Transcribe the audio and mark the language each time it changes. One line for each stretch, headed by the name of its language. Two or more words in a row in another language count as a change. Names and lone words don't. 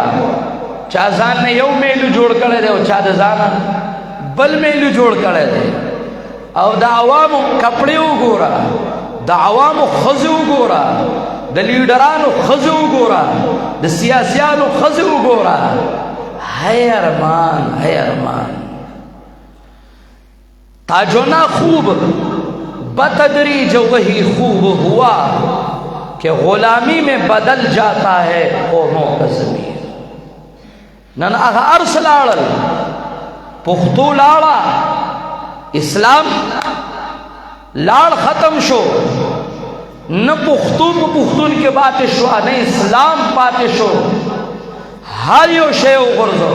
Pashto: چا ځان نه یو میلو جوړ کړی دی او چا د ځانه بل میلو جوړ کړی دی. او د عوامو کپړې وګوره. د عوامو ښځې وګوره. د لیډرانو ښځې وګوره. د سیاسیانو ښځې وګوره. ہے ارمان ہے ارمان.
Urdu: تاجنا خوب بتدریج وہی خوب ہوا کہ غلامی میں بدل جاتا ہے قوموں کا ضمیر.
Pashto: نن هغه ارس لاړل پښتو لاړه اسلام لاړ ختم شو. نه پښتو په پښتون کې پاتې شو نه اسلام پاتې شو. هر یو شی وغورځو.